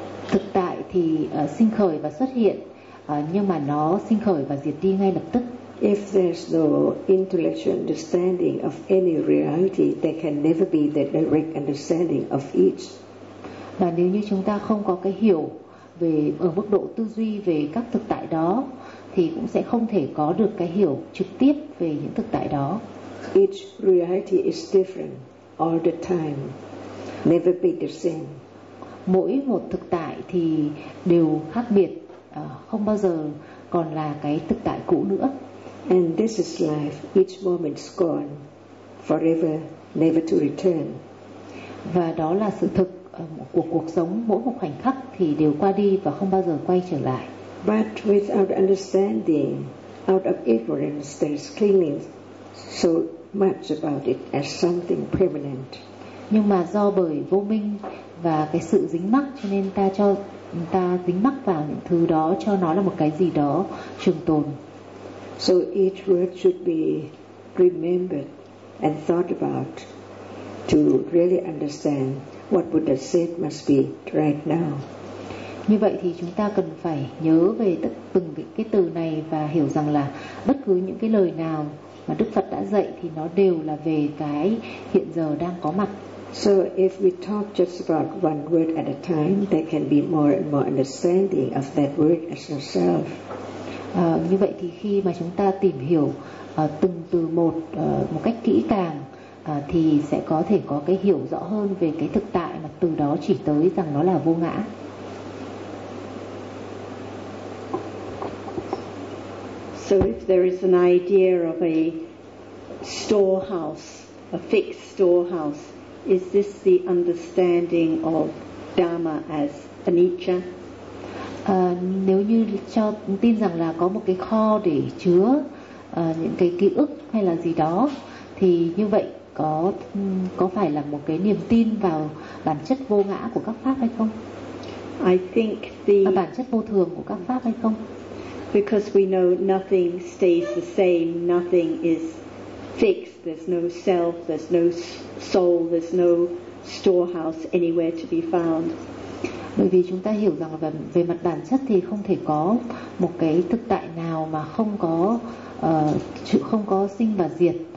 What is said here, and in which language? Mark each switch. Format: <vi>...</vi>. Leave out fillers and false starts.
<vi>Thực tại thì sinh khởi và xuất hiện, nhưng mà nó sinh khởi và diệt đi ngay lập tức.</vi> <en>If there's no intellectual understanding of any reality, there can never be the direct understanding of each.</en> <vi>Và nếu như chúng ta không có cái hiểu về ở mức độ tư duy về các thực tại đó, thì cũng sẽ không thể có được cái hiểu trực tiếp về những thực tại đó.</vi> <en>Each reality is different all the time, never be the same.</en> <vi>Mỗi một thực tại thì đều khác biệt, không bao giờ còn là cái thực tại cũ nữa.</vi> <en>And this is life, each moment is gone, forever, never to return.</en> <vi>Và đó là sự thực của cuộc sống, mỗi một khoảnh khắc thì đều qua đi và không bao giờ quay trở lại.</vi> <en>But without understanding, out of ignorance, there is clinging so much about it as something permanent.</en> <vi>Nhưng mà do bởi vô minh và cái sự dính mắc, cho nên ta dính mắc vào những thứ đó, cho nó là một cái gì đó trường tồn.</vi> <en>So each word should be remembered and thought about to really understand what Buddha said must be right now.</en> <vi>Như vậy thì chúng ta cần phải nhớ về từng cái từ này và hiểu rằng là bất cứ những cái lời nào mà Đức Phật đã dạy thì nó đều là về cái hiện giờ đang có mặt.</vi> <en>So if we talk just about one word at a time, there can be more and more understanding of that word as yourself.</en> <vi>Như vậy thì khi mà chúng ta tìm hiểu từng từ một một cách kỹ càng, thì sẽ có thể có cái hiểu rõ hơn về cái thực tại mà từ đó chỉ tới rằng nó là vô ngã.</vi> <en>So if there is an idea of a storehouse, a fixed storehouse, is this the understanding of Dharma as anicca?</en> <vi>Nếu như cho tin rằng là có một cái kho để chứa những cái ký ức hay là gì đó, thì như vậy có phải là một cái niềm tin vào bản chất vô ngã của các pháp hay không?</vi> <en>I think the</en> <vi>bản chất vô thường của các pháp hay không?</vi> <en>Because we know nothing stays the same, nothing is fixed. There's no self, there's no soul, there's no storehouse anywhere to be found.</en> <vi>Bởi vì chúng ta hiểu rằng là về mặt bản chất thì không thể có một cái thực tại nào mà không có không có sinh và diệt.</vi>